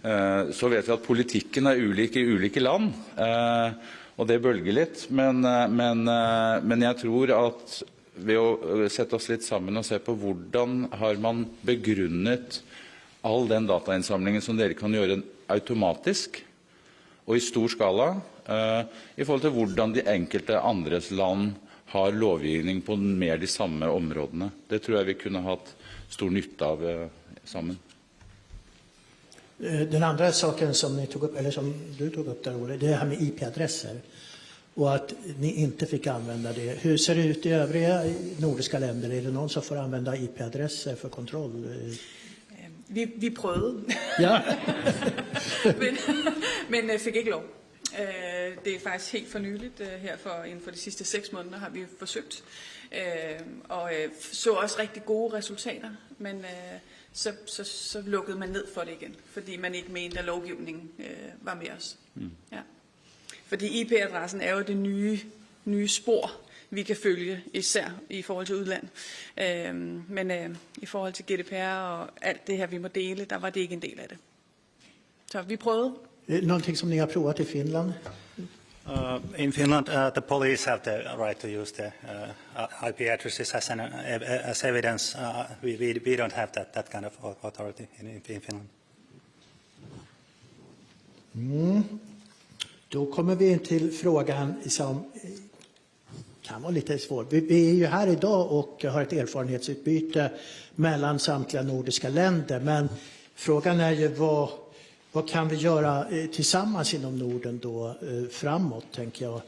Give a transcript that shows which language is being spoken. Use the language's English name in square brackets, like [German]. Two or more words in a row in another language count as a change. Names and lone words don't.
[Norwegian] Så vet vi at politikken ulik i ulike land, og det bølger litt, men jeg tror at ved å sette oss litt sammen og se på hvordan har man begrunnet all den datainnsamlingen som dere kan gjøre automatisk og i stor skala, i forhold til hvordan de enkelte andres land har lovgivning på mer de samme områdene. Det tror jeg vi kunne hatt stor nytte av sammen. [Swedish] Den andra saken som ni tog upp, eller som du tog upp där, Ole, det är det här med IP-adresser. Och att ni inte fick använda det. Hur ser det ut i övriga nordiska länder? Är det någon som får använda IP-adresser för kontroll? [Danish] Vi prøvede, Ja. men fik ikke lov. Det er faktisk helt for nyligt, her inden for de sidste 6 måneder har vi forsøgt, og så også rigtig gode resultater, men så lukkede man ned for det igen, fordi man ikke mente, at lovgivningen var med os. Ja. Fordi IP-adressen er jo det nye spor, vi kan følge, især i forhold til udland. Men i forhold til GDPR og alt det her, vi må dele, der var det ikke en del af det. Så vi prøvede. [Swedish] Någonting som ni har provat i Finland? [English] In Finland, the police have the right to use the IP addresses as evidence. We don't have that kind of authority in Finland. [Swedish] Då kommer vi in till frågan som kan vara lite svår. Vi är ju här idag och har ett erfarenhetsutbyte mellan samtliga nordiska länder. Men frågan är ju vad kan vi göra tillsammans inom Norden då framåt, tänker jag.